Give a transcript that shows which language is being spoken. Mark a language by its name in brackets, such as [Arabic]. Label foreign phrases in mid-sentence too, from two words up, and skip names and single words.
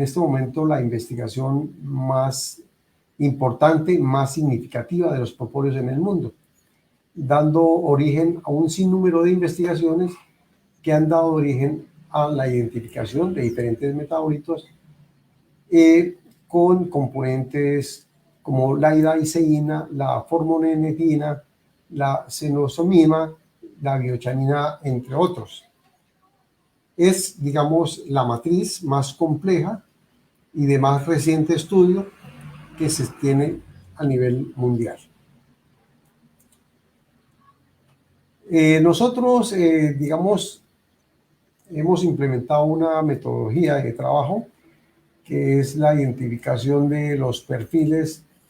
[Spanish] este momento la investigación más importante, más significativa de los propóleos en el mundo, dando origen a un sinnúmero de investigaciones que han dado origen a la identificación de diferentes metabolitos con componentes como la hidaiceína, la formonenedina, la cenosomima, la biochanina, entre otros. Es, digamos, la matriz más compleja y de más reciente estudio que se tiene a nivel mundial. Nosotros, digamos, hemos implementado una metodología de trabajo que es la identificación de los perfiles